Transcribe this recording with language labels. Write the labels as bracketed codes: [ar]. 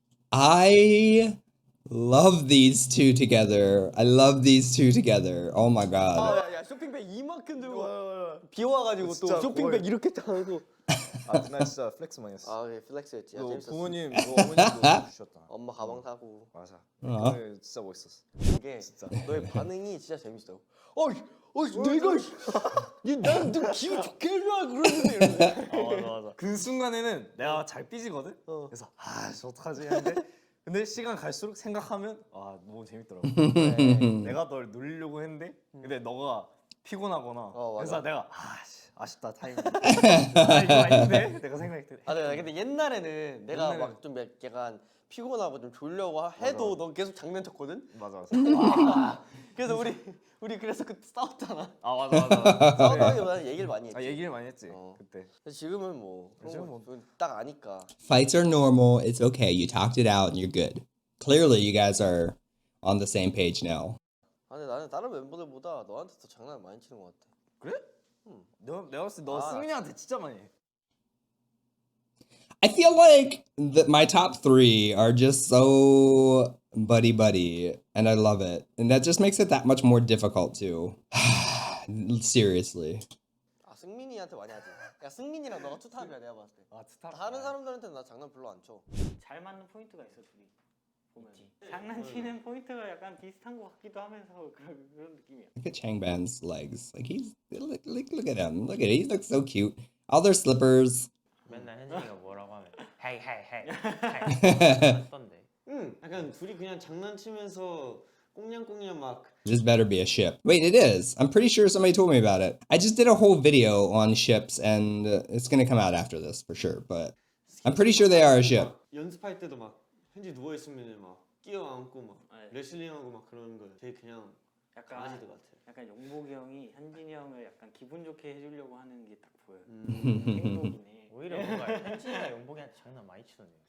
[en] I love these two together. I love these two together. Oh my god. [ko] 야 쇼핑백 이만큼 들고 비 와가지고 또 진짜 쇼핑백 거의- 이렇게 짜고. 나 진짜 플렉스 많이 했어. 플렉스였지. 너 재밌었어. 부모님, 너 어머님도 주셨다. 엄마 가방 사고. 맞아. 어. 그게 진짜 멋있었어. 이게 너의 반응이 진짜 재밌어. 내가 난너 기분 좋게 해줘야 그러는데. 맞아. 그 순간에는 내가 잘 삐지거든. 그래서 어떡하지 했는데 근데 시간 갈수록 생각하면 아 너무 재밌더라고. 네, 내가 널 놀리려고 했는데 근데 너가 피곤하거나 맞아. 그래서 내가 아쉽다 타이밍. 이거 아닌데 내가 생각할 때. 아, 네, 근데 옛날에는 내가 옛날에는- 막 좀 약간 피곤하고 좀 졸려고 해도 맞아. 넌 계속 장난쳤거든. 맞아. 그래서 우리 그래서 그때 싸웠잖아. 아 맞아. 싸우다기보다는 얘기를 많이 했지. 아 얘기를 많이 했지 어. 그때. 근데 지금은 뭐 지금은 그런 거딱 아니까. [en] Fights are normal. It's okay. You talked it out and you're good. Clearly, you guys are on the same page now. [ko] 아, 근데 나는 다른 멤버들보다 너한테 더 장난 많이 치는 것 같아. 그래? 내가 봤을 때 너 아. 승민이한테 진짜 많이 해. [en] I feel like my top three are just so buddy, and I love it. And that just makes it that much more difficult, too. Seriously. [ko] 아, 승민이한테 많이 하지. 야, 승민이랑 너가 투탑이야 내가 봤을 때. 아 스타. 다른 사람들한테는 나 장난 별로 안 쳐. 잘 맞는 포인트가 있어 둘이. 보면 장난치는 포인트가 약간 비슷한 것 같기도 하면서 그런 느낌이야. [en] Look at Changban's legs. Like, look at him. Look at it. He looks so cute. All their slippers. [ko] 맨날 현진이가 뭐라고 하면 헤이 했던데. 약간 둘이 그냥 장난치면서 꽁냥꽁냥 막 [en] This better be a ship. Wait, it is. I'm pretty sure somebody told me about it. I just did a whole video on ships, and it's gonna come out after this for sure. But I'm pretty sure they are a ship. [ko] 막 연습할 때도 막 현지 누워 있으면 막 끼어안고 막 레슬링하고 막 그러는 거 되게 그냥 강아지들 같아. 약간 용복이 형이 현진이 형을 약간 기분 좋게 해주려고 하는 게 딱 보여요. 행동이네. 오히려 뭔가 현진이가 용복이한테 장난 많이 치던데.